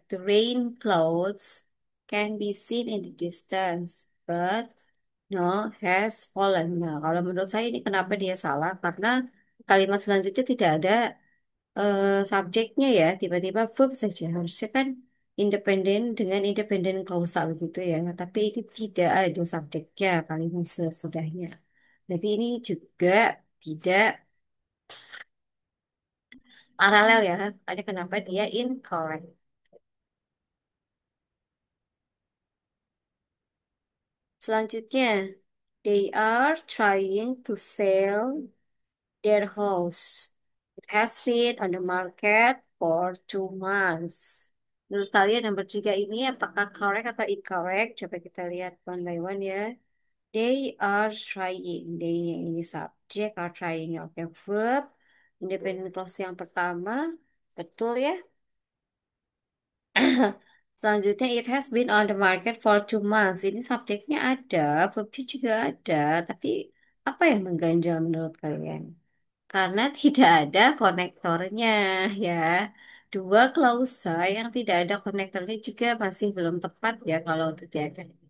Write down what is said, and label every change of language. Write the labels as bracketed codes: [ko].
[en] The rain clouds can be seen in the distance, but no has fallen. [id] Nah, kalau menurut saya ini kenapa dia salah? Karena kalimat selanjutnya tidak ada subjeknya ya, tiba-tiba verb saja. Harusnya kan independen dengan independen klausal gitu ya. Tapi ini tidak ada subjeknya kalimat sesudahnya. Jadi ini juga tidak paralel ya. Ada kenapa dia incorrect. Selanjutnya, [en] they are trying to sell their house. It has been on the market for 2 months. [id] Menurut kalian nomor tiga ini apakah correct atau incorrect? Coba kita lihat [en] one by one ya. They are trying. [id] They ini subjek, [en] are trying. [id] Oke, verb. Independent clause yang pertama. Betul ya? Selanjutnya, [en] it has been on the market for 2 months. [id] Ini subjeknya ada, verbnya juga ada. Tapi apa yang mengganjal menurut kalian? Karena tidak ada konektornya ya. Dua klausa yang tidak ada konektornya juga masih belum tepat ya kalau untuk diadakan.